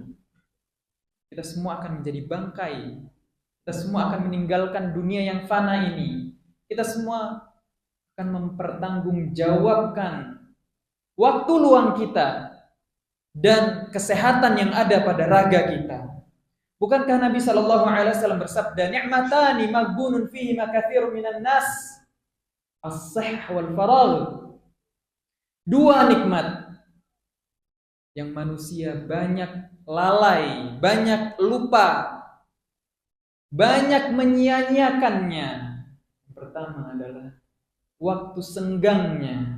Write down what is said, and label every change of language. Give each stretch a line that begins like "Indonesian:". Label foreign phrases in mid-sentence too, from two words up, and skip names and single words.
Indonesian: Kita semua akan menjadi bangkai. Kita semua akan meninggalkan dunia yang fana ini. Kita semua akan mempertanggungjawabkan waktu luang kita dan kesehatan yang ada pada raga kita. Bukankah Nabi SAW bersabda,
Arabic: "نعمتان مغبون فيهما كثير من الناس، الصحة والفراغ."
Indonesian: Dua nikmat yang manusia banyak lalai, banyak lupa, banyak menyia-nyiakannya. Yang pertama adalah waktu senggangnya.